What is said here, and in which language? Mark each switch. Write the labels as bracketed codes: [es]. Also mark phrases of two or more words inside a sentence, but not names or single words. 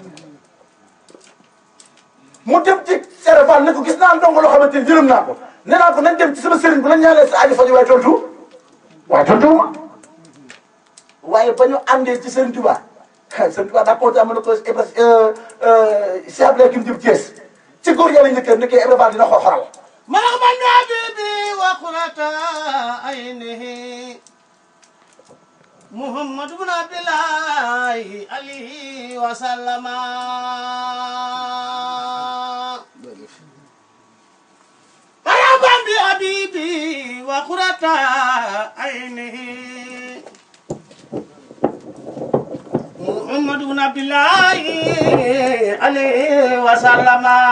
[wo] mu dem ci Serap Fall ne ko gis naa ndongo loo xamante ni jërëm naa ko nee naa ko nañ dem ci sama sëriñ bu la ñaanee sa aajo faju waaye tontu ma waaye ba ñu àndee ci Serigne Touba Serigne Touba daa kontaan ma ne ko Cheikh Abdoulaye Kim Diop Thiès ci góor yàlla njëkkee nekkee Ibrahima Fall dina xor-xoral [ar] مرحبا حبيبي وقرة عينه محمد بن عبد الله عليه وسلم مرحبا بحبيبي وقرة عينه محمد بن عبد الله عليه وسلم